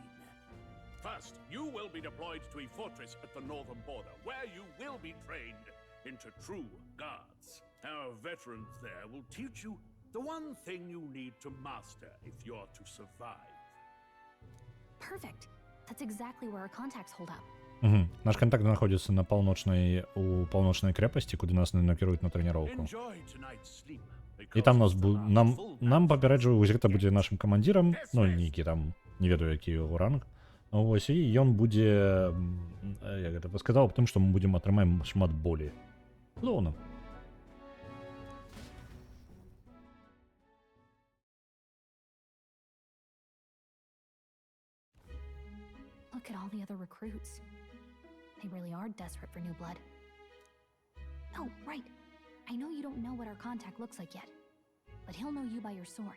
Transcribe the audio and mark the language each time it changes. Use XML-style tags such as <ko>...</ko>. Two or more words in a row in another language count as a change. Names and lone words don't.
<en>First, you will be deployed to a fortress at the northern border, where you will be trained into true guards. Our veterans there will teach you the one thing you need to master if you're to survive. Perfect. That's exactly where our contacts hold up. Угу.</en> <be>Наш контакт знаходзіцца на у паўночнай крэпасці, куды нас накіруюць на трэніроўку.</be> <en>Enjoy tonight's sleep.</en> <be>І там нам папярэджваю, вось гэта будзе нашым камандзірам, ну нейкі там, не ведаю, які яго ранг. Вось, і ён будзе, як гэта сказаў, аб тым, што мы будзем атрымаем шмат болі. Зоўна.</be> <en>Look at all the other recruits. They really are desperate for new blood. Oh, right. I know you don't know what our contact looks like yet, but he'll know you by your sword.</en>